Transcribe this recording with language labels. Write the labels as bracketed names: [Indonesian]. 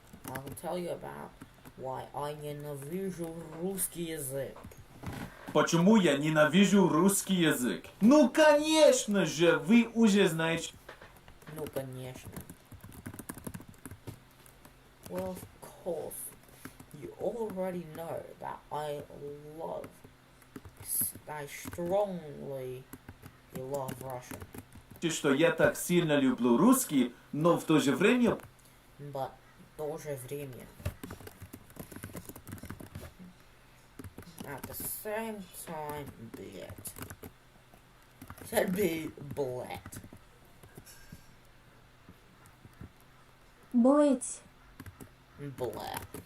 [English] I will tell you about why I [Russian] ненавижу русский язык. Почему я ненавижу русский язык? Ну, конечно же, вы уже знаете... Ну, конечно. [English] Well, of course. already know that I strongly love Russian. [Russian] Что я так сильно люблю русский, но в то же время... [English] But [Russian] в то же время... [English] At the same time, [Russian] блять. [English] Said be блять. [Russian] Блять. Blat.